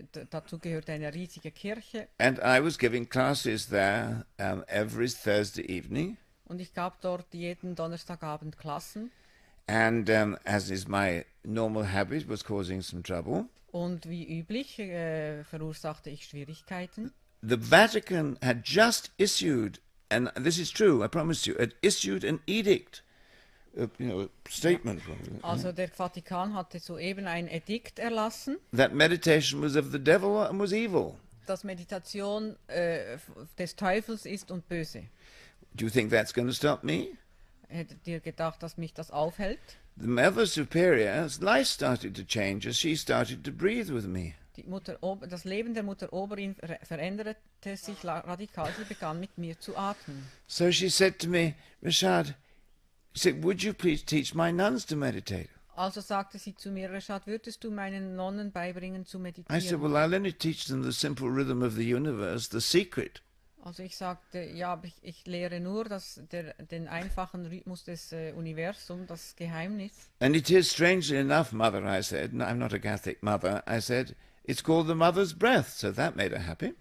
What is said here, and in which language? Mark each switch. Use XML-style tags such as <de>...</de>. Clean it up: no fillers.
<de>Dazu gehörte eine riesige Kirche.</de> <en>And I was giving classes there every Thursday evening.</en> <de>Und ich gab dort jeden Donnerstagabend Klassen.</de> <en>And as is my normal habit, was causing some trouble.</en> <de>Und wie üblich verursachte ich Schwierigkeiten.</de> <en>The Vatican had just issued, and this is true, I promise you, had issued an edict, a statement</en> <de>Also der Vatikan hatte soeben ein Edikt erlassen,</de> <en>that meditation was of the devil and was evil.</en> <de>dass Meditation des Teufels ist und böse.</de> <en>Do you think that's going to stop me?</en> <de>Hättet ihr gedacht, dass mich das aufhält?</de> <en>The Mother Superior's life started to change as she started to breathe with me.</en> <de>Das Leben der Mutter Oberin veränderte sich radikal. Sie begann mit mir zu atmen.</de> <en>So she said to me, Reshad, would you please teach my nuns to meditate?</en> <de>Also sagte sie zu mir, Reshad, würdest du meinen Nonnen beibringen zu</de> <en>I said,</en> <de>meditieren?</de> <en>well, I'll only teach them the simple rhythm of the universe, the secret.</en> <de>Also ich sagte, ja, aber ich lehre nur den einfachen Rhythmus des Universums, das Geheimnis.</de> <en>And it is, strangely enough, Mother, I said, and I'm not a Catholic mother, I said, it's called the mother's breath, so that made her happy.</en>